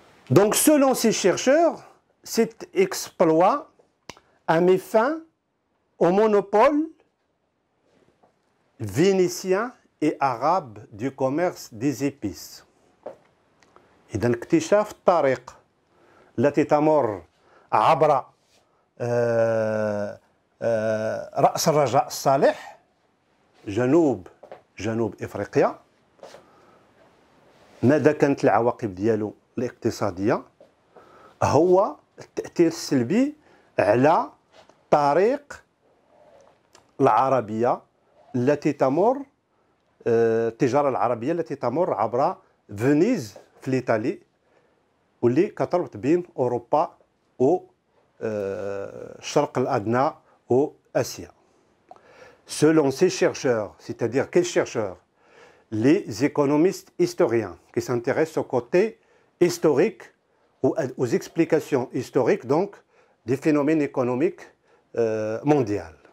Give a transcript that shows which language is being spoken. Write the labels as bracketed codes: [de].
[fr] Donc, selon ces chercheurs, cet exploit a mis fin au monopole vénitien et arabe du commerce des épices. [ar] إذا اكتشاف الطريق التي تمر عبر رأس الرجاء الصالح جنوب إفريقيا. ماذا كانت العواقب ديالو الاقتصادية؟ هو التأثير السلبي على طريق العربية التي تمر التجارة العربية التي تمر عبر فينيز في الإيطالي واللي كتربط بين أوروبا والشرق الأدنى وآسيا. [fr] Selon ces chercheurs, c'est-à-dire quels chercheurs? Les économistes historiens qui s'intéressent au côté historique ou aux explications historiques donc des phénomènes économiques mondiaux.